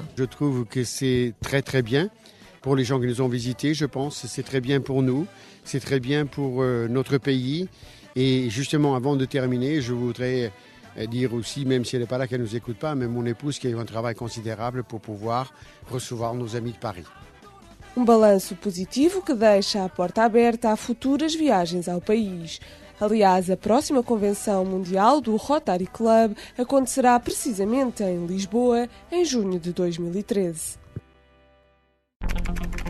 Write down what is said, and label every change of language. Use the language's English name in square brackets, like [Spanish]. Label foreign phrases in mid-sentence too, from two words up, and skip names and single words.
[French] Je trouve que c'est très très bien pour les gens qui nous ont visités. Je pense que c'est très bien pour nous. C'est très bien pour notre pays. Et justement, avant de terminer, je voudrais dire aussi, même si elle n'est pas là, qu'elle ne nous écoute pas, mais mon épouse qui a eu un travail considérable pour pouvoir recevoir nos amis de Paris. [Portuguese] Balanço positivo que deixa a porta aberta a futuras viagens ao país. Aliás, a próxima convenção mundial do Rotary Club acontecerá precisamente em Lisboa, em junho de 2013.